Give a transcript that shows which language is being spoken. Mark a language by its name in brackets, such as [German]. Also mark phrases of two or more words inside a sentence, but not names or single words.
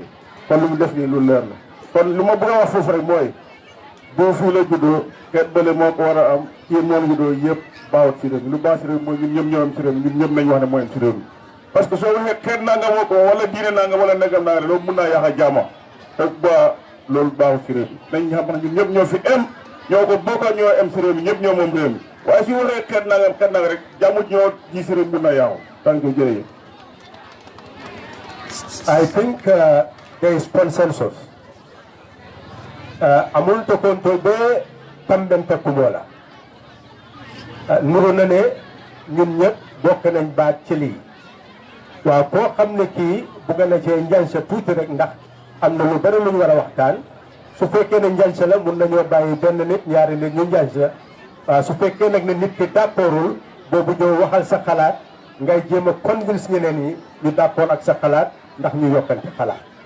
[Wolof] Kon lu mu def ni lu leer la. Kon luma bëgg wax fofu rek moy bo fi la juddo ket bele moko wara am ci ñoo juddo yépp baaw ci rew lu baax rew moy ñun ñep ñoo am ci rew ñun ñep nañ wax ne moy am ci rew [French] parce que [Wolof] so waxe ket na nga woko wala diine na nga wala negam na lo mëna yaxa jama ak ba lolu baaw ci rew nañ xam na ñun ñep ñoo fi am ñoko bokka ñoo am ci rew ñep ñoo mom rew waye ci waxe ket na rek jamu ñoo ci rew mëna yaxu tan ko jërëjëf. [English] I think there is consensus. [Mandingo] Amul to konto be tambente kumola. [Wolof] Nuru na ne ñun ñëpp bokk nañ baat ci lii waaw koo xam ne kii bugg na cee njansa tuuti rek ndax am na lu bari lu ñu war a waxtaan su fekkee ne njansa la mun nañoo bàyyi benn nit ñaari nit ñu njansa waaw su fekkee nag ne nit ki d'accordul boobu ñëw waxal sa xalaat ngay jéem a convince ñeneen yi ñu d'accord ak sa xalaat ndax ñu yokkante xalaat.